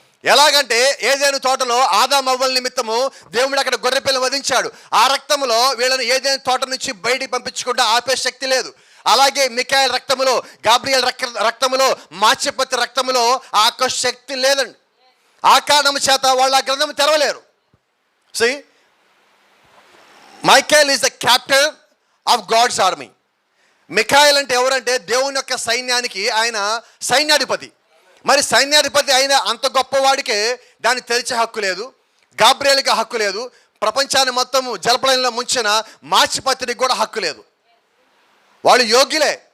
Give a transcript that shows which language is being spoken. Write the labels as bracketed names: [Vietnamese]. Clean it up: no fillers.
[Telugu] ఎలాగంటే ఏదైనా తోటలో ఆదాము అవ్వల నిమిత్తము దేవుడు అక్కడ గొర్రెపిల్ల వధించాడు. ఆ రక్తంలో వీళ్ళని ఏదైనా తోట నుంచి బయటికి పంపించకుండా ఆపే శక్తి లేదు. అలాగే మికాయేలు రక్తములో, గాబ్రియల్ రక్తములో, మాచిపత్రి రక్తములో ఆ శక్తి లేదండి. ఆ కారణం చేత వాళ్ళు ఆ గ్రంథం తెరవలేరు. [English] See, Michael is the captain of God's army. [Telugu] మికాయేలు అంటే ఎవరంటే దేవుని యొక్క సైన్యానికి ఆయన సైన్యాధిపతి. మరి సైన్యాధిపతి అయిన అంత గొప్పవాడికే దాన్ని తెరిచే హక్కు లేదు, గాబ్రియల్కి హక్కు లేదు, ప్రపంచాన్ని మొత్తము జలప్రళయంలో ముంచిన మాచిపత్రికి కూడా హక్కు లేదు. వాళ్ళు యోగ్యులే.